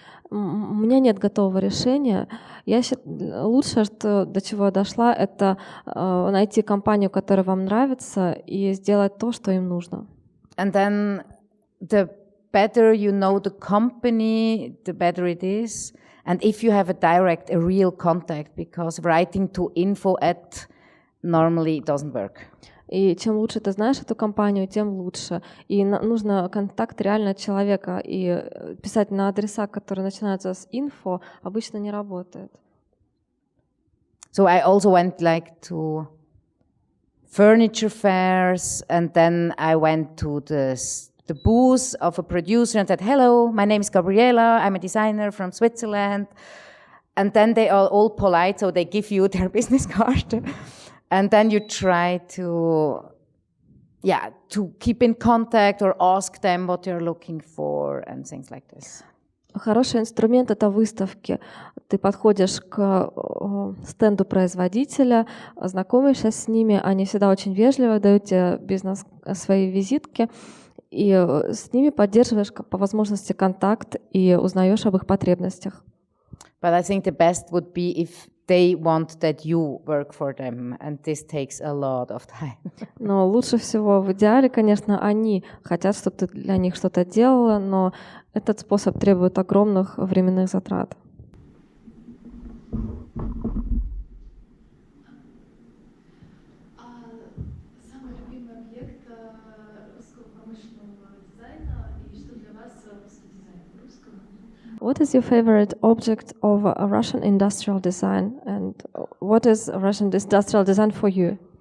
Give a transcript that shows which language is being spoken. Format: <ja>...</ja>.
<ru>У меня нет готового решения. Лучшее, до чего я дошла, это найти компанию, которая вам нравится, и сделать то, что им нужно.</ru> <en>And then the better you know the company, the better it is. And if you have a real contact, because writing to info@ normally doesn't work.</en> <ru>И чем лучше ты знаешь эту компанию, тем лучше. И нужно контакт реально человека. И писать на адреса, которые начинаются с info, обычно не работает.</ru> <en>So I also went to furniture fairs, and then I went to the booth of a producer and said, "Hello, my name is Gabriela. I'm a designer from Switzerland." And then they are all polite, so they give you their business card. And then you try to keep in contact or ask them what they're looking for and things like this.</en> <ru>Хороший инструмент — это выставки. Ты подходишь к стенду производителя, знакомишься с ними, они всегда очень вежливо дают тебе свои визитки, и с ними поддерживаешь по возможности контакт и узнаешь об их потребностях.</ru> <en>But I think the best would be if they want that you work for them, and this takes a lot of time.</en> <ru>Но лучше всего, в идеале, конечно, они хотят, чтобы ты для них что-то делала, но этот способ требует огромных временных затрат. Самый любимый объект русского промышленного дизайна и что для вас русский дизайн русского?</ru> <en>What is your favorite object of a Russian industrial design, and what is Russian industrial design for you?</en>